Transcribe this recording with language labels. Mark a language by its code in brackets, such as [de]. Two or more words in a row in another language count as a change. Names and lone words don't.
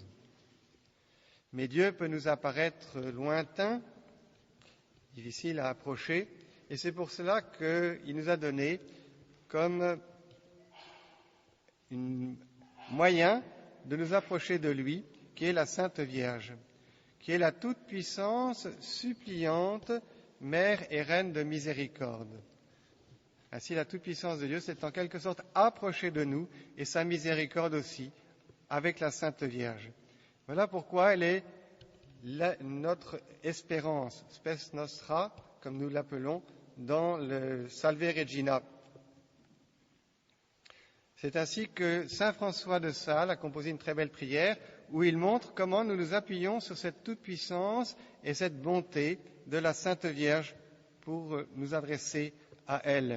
[fr] Mais Dieu peut nous apparaître lointain, difficile à approcher, et c'est pour cela qu'il nous a donné comme un moyen de nous approcher de lui, qui est la Sainte Vierge, qui est la toute-puissance suppliante, mère et reine de miséricorde. Ainsi, la toute-puissance de Dieu s'est en quelque sorte approchée de nous, et sa miséricorde aussi, avec la Sainte Vierge. Voilà pourquoi elle est notre espérance, [la] spes nostra, [fr] comme nous l'appelons, dans le Salve Regina. C'est ainsi que saint François de Sales a composé une très belle prière où il montre comment nous nous appuyons sur cette toute-puissance et cette bonté de la Sainte Vierge pour nous adresser à elle.